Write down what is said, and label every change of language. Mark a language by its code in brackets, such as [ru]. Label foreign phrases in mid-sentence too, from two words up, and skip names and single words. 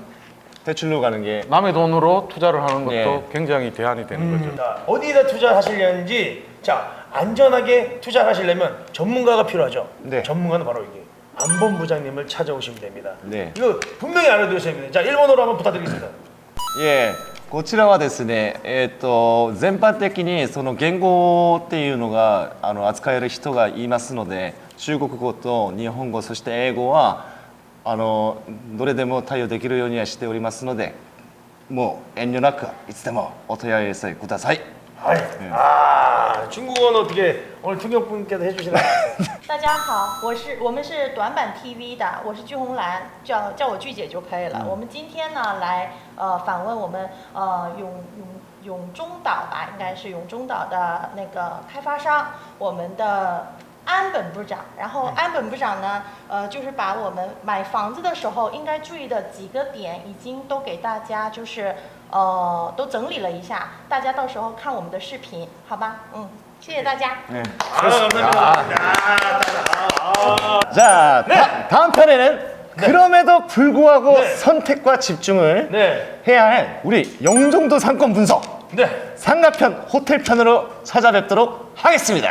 [ko] 대출로 가는 게. 남의 돈으로 투자를 하는 것도 네. 굉장히 대안이 되는 거죠. 자, 어디다 투자하시려는지, 자, 안전하게 투자하시려면 전문가가 필요하죠. 네. 전문가는 바로 이게 안본부장님을 찾아오시면 됩니다. 네. 이거 분명히 알아두셔야 됩니다. 자, 일본어로 한번 부탁드리겠습니다. [ja] こちらはですね、全般的にその言語っていうのが扱える人がいますので、中国語と日本語そして英語はどれでも対応できるようにはしておりますので、もう遠慮なくいつでもお問い合わせください。 [ko] 중국어는 어떻게 오늘 통역분께서 해주시나요? [zh] 大家好，我们是短板 TV 的，我是鞠红兰，叫我鞠姐就可以了。我们今天呢来访问我们永中岛吧，应该是永中岛的那个开发商，我们的安本部长。然后安本部长呢，就是把我们买房子的时候应该注意的几个点，已经都给大家就是都整理了一下，大家到时候看我们的视频，好吧？谢谢大家。 [ko] 감사합니다. 자, 다음 편에는 그럼에도 불구하고 네. 선택과 집중을 네. 해야 할 우리 영종도 상권 분석 네. 상가편, 호텔편으로 찾아뵙도록 하겠습니다.